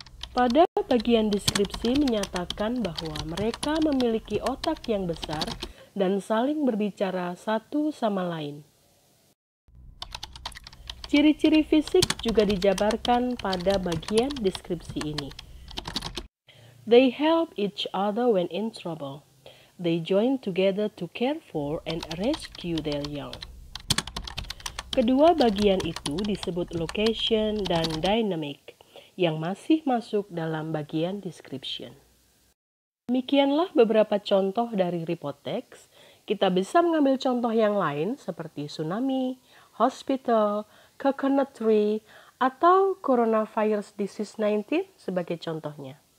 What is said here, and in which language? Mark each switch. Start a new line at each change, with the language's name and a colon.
Indonesian: Pada bagian deskripsi menyatakan bahwa mereka memiliki otak yang besar dan saling berbicara satu sama lain. Ciri-ciri fisik juga dijabarkan pada bagian deskripsi ini.
English: They help each other when in trouble. They join together to care for and rescue their young.
Indonesian: Kedua bagian itu disebut location dan dynamic, yang masih masuk dalam bagian description. Demikianlah beberapa contoh dari Repotex. Kita bisa mengambil contoh yang lain seperti tsunami, hospital, coconut tree, atau coronavirus disease 19 sebagai contohnya.